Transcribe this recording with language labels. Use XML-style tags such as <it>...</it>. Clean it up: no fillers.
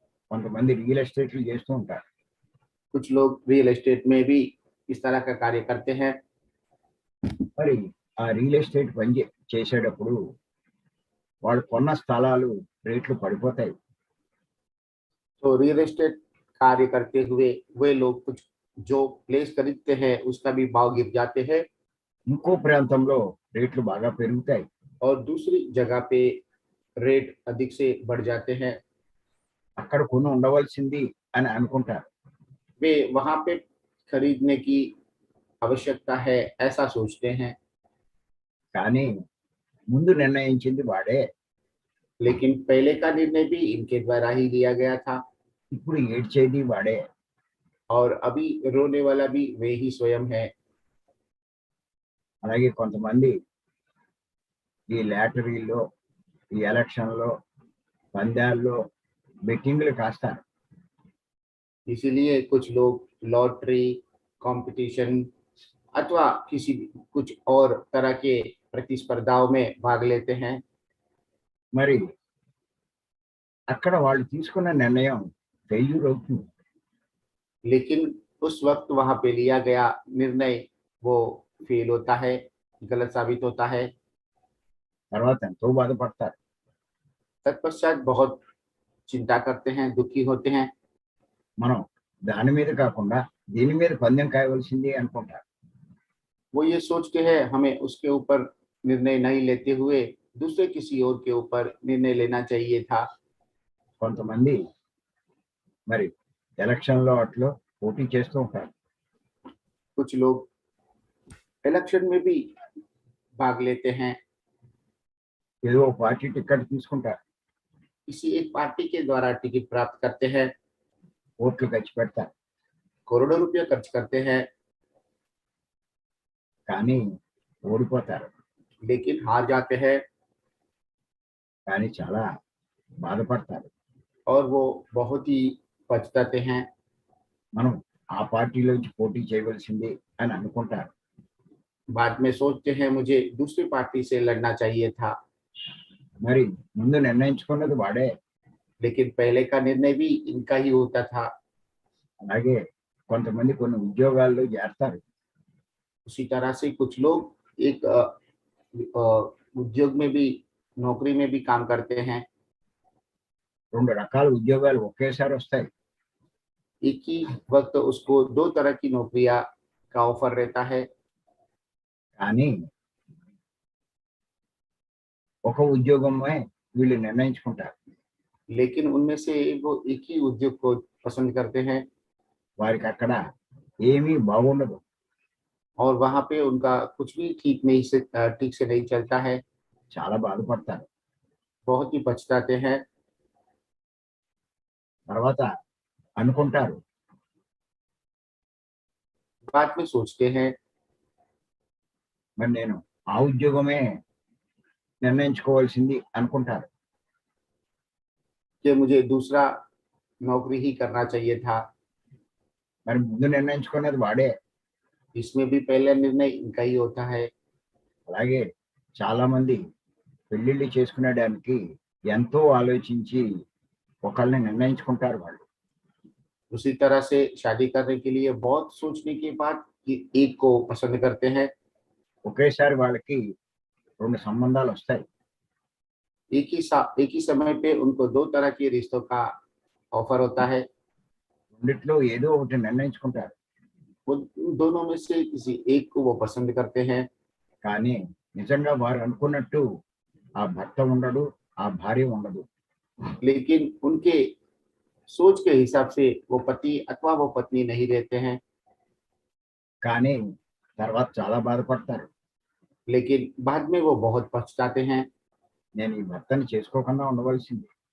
<te>కొంతమంది రియల్ ఎస్టేట్లు చేస్తూ ఉంటారు.</te> <hi>कुछ लोग रियल एस्टेट में भी इस तरह का कार्य करते हैं।</hi> <te>మరి ఆ రియల్ ఎస్టేట్ చేసేటప్పుడు వాళ్ళు కొన్న స్థలాలు రేట్లు పడిపోతాయి.</te> <hi>तो रियल एस्टेट कार्य करते हुए वे लोग कुछ जो प्लेस खरीदते हैं उसका भी भाव गिर जाते हैं</hi> <te>ఇంకో ప్రాంతంలో రేట్లు బాగా పెరుగుతాయి.</te> <hi>और दूसरी जगह पे रेट अधिक से बढ़ जाते हैं।</hi> <te>అక్కడ కొని ఉండవలసింది అని అనుకుంటారు.</te> <hi>वे वहां पे खरीदने की आवश्यकता है ऐसा सोचते हैं,</hi> <te>కానీ ముందు నిర్ణయించింది వాడే.</te> <hi>लेकिन पहले का निर्णय भी इनके द्वारा ही लिया गया था</hi> <te>ఇప్పుడు ఏడ్చేది వాడే.</te> <hi>और अभी रोने वाला भी वे ही स्वयं है।</hi> <te>అలాగే కొంతమంది ఈ లాటరీలో, ఈ ఎలక్షన్‌లో, పందాల్లో బెట్టింగ్‌లు కాస్తారు.</te> <hi>इसीलिए कुछ लोग लॉटरी कंपटीशन अथवा किसी कुछ और तरह के प्रतिस्पर्धाओं में भाग लेते हैं।</hi> <te>మరి అక్కడ వాళ్ళు తీసుకున్న నిర్ణయం ఫెయిల్యూర్ అవుతుంది.</te> <hi>लेकिन उस वक्त वहां पे लिया गया निर्णय वो फेल होता है, गलत साबित होता है।</hi> <te>తర్వాత ఎంతో బాధపడతారు.</te> <hi>तत्पश्चात बहुत चिंता करते हैं, दुखी होते हैं।</hi> <te>మనం దాని మీద కాకుండా దీని మీద పందెం కాయవలసింది అనుకుంటారు.</te> <hi>वो ये सोचते हैं हमें उसके ऊपर निर्णय नहीं लेते हुए दूसरे किसी और के ऊपर निर्णय लेना चाहिए था।</hi> <te>కొంతమంది మరి ఎలక్షన్‌లో అట్లో పోటీ చేస్తూ ఉంటారు.</te> <hi>कुछ लोग इलेक्शन में भी भाग लेते हैं,</hi> <te>ఏదో ఒక పార్టీ టికెట్ తీసుకుంటారు.</te> <hi>किसी एक पार्टी के द्वारा टिकट प्राप्त करते हैं,</hi> <te>ఓట్లు ఖర్చు పెడతారు.</te> <hi>करोड़ों रुपया खर्च करते हैं,</hi> <te>కానీ ఓడిపోతారు.</te> <hi>लेकिन हार जाते हैं</hi> <te>కానీ చాలా బాధపడతారు.</te> <hi>और वो बहुत ही पछताते हैं।</hi> <te>మనం ఆ పార్టీలోంచి పోటీ చేయవలసింది అని అనుకుంటారు.</te> <hi>बाद में सोचते हैं मुझे दूसरी पार्टी से लड़ना चाहिए था,</hi> <te>మరి ముందు నిర్ణయించుకున్నది వాడే.</te> <hi>लेकिन पहले का निर्णय भी इनका ही होता था।</hi> <te>అలాగే కొంతమంది కొన్ని ఉద్యోగాల్లో చేరతారు.</te> <hi>उसी तरह से कुछ लोग एक उद्योग में भी नौकरी में भी काम करते हैं।</hi> <te>2 రకాల ఉద్యోగాలు ఒకేసారి వస్తాయి.</te> <hi>एक ही वक्त उसको 2 तरह की नौकरियां का ऑफर रहता है,</hi> <te>కానీ ఒక ఉద్యోగమే వీళ్ళు నిర్ణయించుకుంటారు.</te> <hi>लेकिन उनमें से वो एक ही उद्योग को पसंद करते हैं</hi> <te>వారికి అక్కడ ఏమీ బాగుండదు.</te> <hi>और वहां पे उनका कुछ भी ठीक से नहीं चलता है।</hi> <te>చాలా బాధపడతారు.</te> <hi>बहुत ही पछताते हैं।</hi> <te>తర్వాత అనుకుంటారు,</te> <hi>बाद में सोचते हैं</hi> <te>మరి నేను ఆ ఉద్యోగమే నిర్ణయించుకోవాల్సింది అనుకుంటారు.</te> <hi>कि मुझे दूसरा नौकरी ही करना चाहिए था।</hi> <te>మరి ముందు నిర్ణయించుకున్నది వాడే.</te> <hi>इसमें भी पहला निर्णय इनका ही होता है।</hi> <te>అలాగే చాలా మంది పెళ్లిళ్ళు చేసుకునేడానికి ఎంతో ఆలోచించి ఒకళ్ళని నిర్ణయించుకుంటారు వాళ్ళు.</te> <hi>उसी तरह से शादी करने के लिए बहुत सोचने के बाद कि एक को पसंद करते हैं।</hi> <te>ఒకేసారి వాళ్ళకి 2 సంబంధాలు వస్తాయి.</te> <hi>एक ही समय पे उनको 2 तरह के रिश्तों का ऑफर होता है।</hi> <te>రెండిట్లో ఏదో ఒకటి నిర్ణయించుకుంటారు.</te> <hi>वो उन दोनों में से किसी एक को वो पसंद करते हैं,</hi> <te>కానీ నిజంగా వారు అనుకున్నట్టు ఆ భర్త ఉండడు, ఆ భార్య ఉండదు.</te> <hi>लेकिन उनके सोच के हिसाब से वो पति अथवा वो पत्नी नहीं रहते हैं,</hi> <te>కానీ తర్వాత చాలా బాధపడతారు.</te> <hi>लेकिन बाद में वो बहुत पछताते हैं।</hi> <te>నేను ఈ భర్తని చేసుకోకుండా ఉండవలసింది.</te>